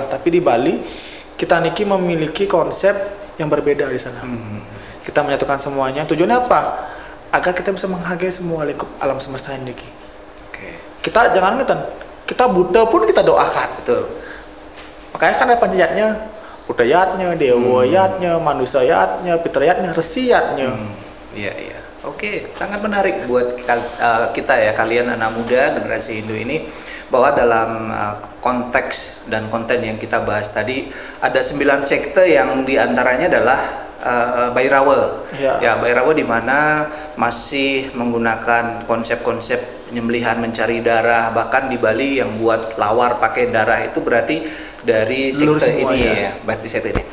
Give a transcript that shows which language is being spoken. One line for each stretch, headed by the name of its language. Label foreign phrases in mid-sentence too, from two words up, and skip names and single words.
Indonesian: Tapi di Bali kita niki memiliki konsep yang berbeda di sana. Kita menyatukan semuanya. Tujuannya apa? Agar kita bisa menghargai semua lingkup alam semesta ini. Kita jangan ngeten, kita Buddha pun kita doakan. Betul. Makanya kan ada panjatnya, Buddha-yatnya, Dewa-yatnya, Manusia-yatnya, Pitra-yatnya, Resi-yatnya. Iya. Oke, sangat menarik buat kita ya, kalian anak muda generasi Hindu ini, bahwa dalam konteks dan konten yang kita bahas tadi ada 9 sekte yang diantaranya adalah Bhairava. Ya, Bhairava di mana masih menggunakan konsep-konsep penyembelihan mencari darah, bahkan di Bali yang buat lawar pakai darah itu berarti dari sekte ini ya, berarti sekte ini.